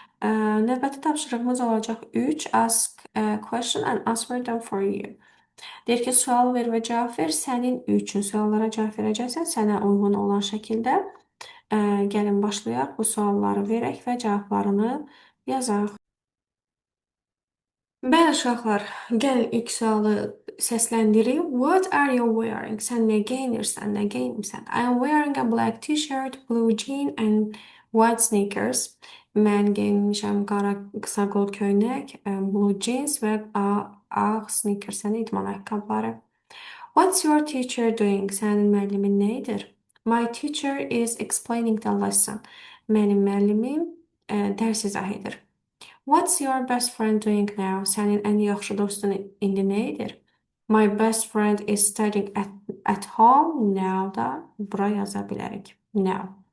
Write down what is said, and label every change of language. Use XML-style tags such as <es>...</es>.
<az>Növbəti tapşırığımız olacaq 3.</az> <en>Ask a question and answer them for you.</en> <az>Deyir ki, sual ver və cavab ver. Sənin üçün suallara cavab verəcəksən, sənə uyğun olan şəkildə. Gəlin başlayaq. Bu sualları verək və cavablarını yazaq. Bəli, uşaqlar, gəlin ilk sualı səsləndirik.</az> <en>What are you wearing?</en> <az>Sən nə geyinirsən, nə geyinmirsən?</az> <en>I am wearing a black t-shirt, blue jean and white sneakers.</en> <az>Mən geyinmişəm qara qısa qol köynək,</az> <en>blue jeans</en> <az>və ağ sneakers, yəni idman ayaqqabıları.</az> <en>What's your teacher doing?</en> <az>Sənin müəllimin nə edir?</az> <en>My teacher is explaining the lesson.</en> <az>Mənim müəllimim dərs izah edir.</az> <en>What's your best friend doing now?</en> <az>Sənin ən yaxşı dostun indi nə edir?</az> <en>My best friend is studying at home now</en> <az>da bura yaza bilərik. Now.</az>